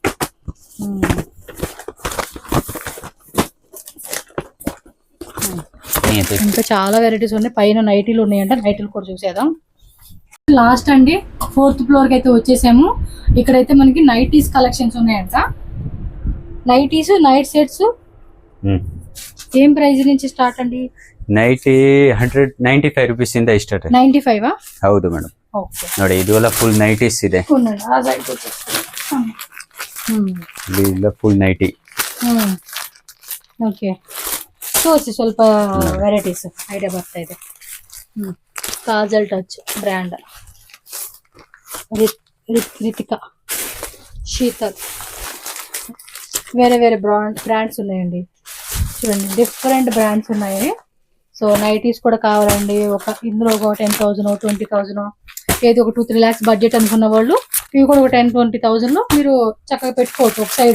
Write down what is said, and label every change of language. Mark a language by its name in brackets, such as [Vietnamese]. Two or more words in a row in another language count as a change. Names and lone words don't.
[Telugu] ఇంకా చాలా వెరైటీస్ ఉన్నాయి. పైన నైటీలు ఉన్నాయంట, నైటీలు కూడా చూసేద్దాం. లాస్ట్ అండి 4th ఫ్లోర్కి అయితే వచ్చేసాము. ఇక్కడైతే మనకి [English] nighties collections [Telugu] ఉన్నాయంట. [English] nighties, night sets [Telugu] ఏం ప్రైస్ నుంచి స్టార్ట్ అండి? [Kannada] 95 ರೂಪೀಸ್ ಇಂದ ಸ್ಟಾರ್ಟ್. 95 ಹೌದು ಮೇಡಮ್. ಓಕೆ ನೋಡಿ ಇದೆಲ್ಲ [English] full nighties [Kannada] ಇದೆ. ಆ ಸೈಡ್ ಇದೆಲ್ಲ [English] full nighty. [Kannada] ಓಕೆ ತೋರಿಸಿ ಸ್ವಲ್ಪ [English] varieties idea [Kannada] ಬರ್ತಾ ಇದೆ. ಕಾಜಲ್ ಟಚ್ ಬ್ರ್ಯಾಂಡ್, [Telugu] రితికా, శీతల్, వేరే వేరే బ్రాండ్స్ ఉన్నాయండి. చూడండి [English] different brands [Telugu] ఉన్నాయి. సో నైటీస్ కూడా కావాలండి, ఇందులో ఒక 10,000 20,000 ఏది ఒక 2-3 lakhs బడ్జెట్ అనుకున్న వాళ్ళు ఇవి కూడా ఒక 10-20,000 లో మీరు చక్కగా పెట్టుకోవచ్చు ఒక సైడ్.